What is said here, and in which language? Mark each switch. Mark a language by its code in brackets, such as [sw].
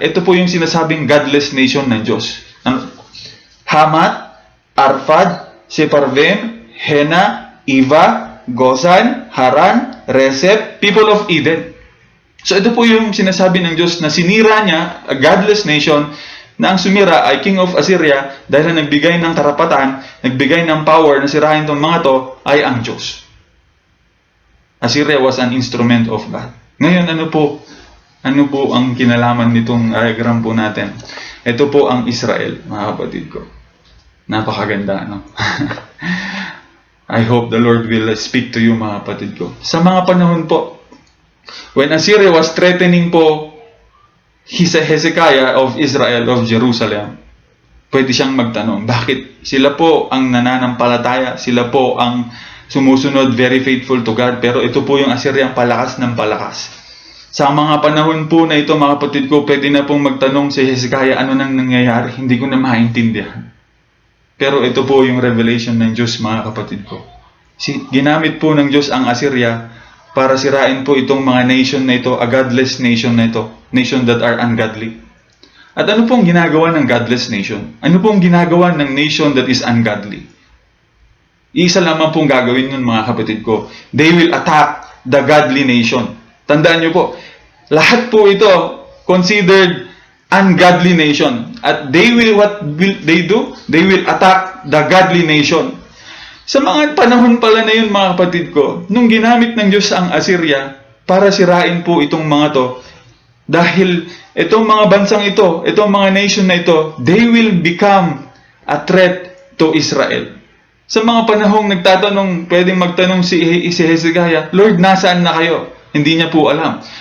[tl] Ito po yung sinasabing godless nation ng Diyos. Hamat, Arpad, Sepharvaim, Hena, Iva, Gozan, Haran, Resep, [en] people of Eden. [tl] So ito po yung sinasabi ng Diyos na sinira niya, [en] a godless nation, [tl] na ang sumira ay King of Assyria dahil na nagbigay ng karapatan, nagbigay ng power na sirahin itong mga to ay ang Diyos. [en] Assyria was an instrument of God. [tl] Ngayon, ano po ang kinalaman nitong diagram po natin? Ito po ang Israel, mga kapatid ko. Napakaganda, no? [en] I hope the Lord will speak to you, [tl] mga kapatid ko. Sa mga panahon po, [en] when Assyria was threatening [tl] po [en] Hezekiah of Israel, of Jerusalem, [tl] pwede siyang magtanong, bakit? Sila po ang nananampalataya, sila po ang sumusunod, [en] very faithful to God, [tl] pero ito po yung Assyria ang palakas ng palakas. Sa mga panahon po na ito, mga kapatid ko, pwede na pong magtanong si Hezekiah, ano nang nangyayari? Hindi ko na maintindihan. Pero ito po yung revelation ng Diyos, mga kapatid ko. Ginamit po ng Diyos ang Assyria para sirain po itong mga nation na ito, [en] a godless nation [tl] na ito, [en] nation that are ungodly. [tl] At ano pong ginagawa ng godless nation? Ano pong ginagawa ng [en] nation that is ungodly? [tl] Isa lamang pong gagawin nun, mga kapatid ko. [en] They will attack the godly nation. [tl] Tandaan nyo po, lahat po ito [en] considered ungodly nation. At what will they do? They will attack the godly nation. [tl] Sa mga panahon pala na yun, mga kapatid ko, nung ginamit ng Diyos ang Assyria para sirain po itong mga to, Dahil itong mga bansang ito, itong mga nation na ito, [en] they will become a threat to Israel. [tl] Sa mga panahong nagtatanong, pwedeng magtanong si Hezekiah, Lord, nasaan na kayo? Hindi niya po alam.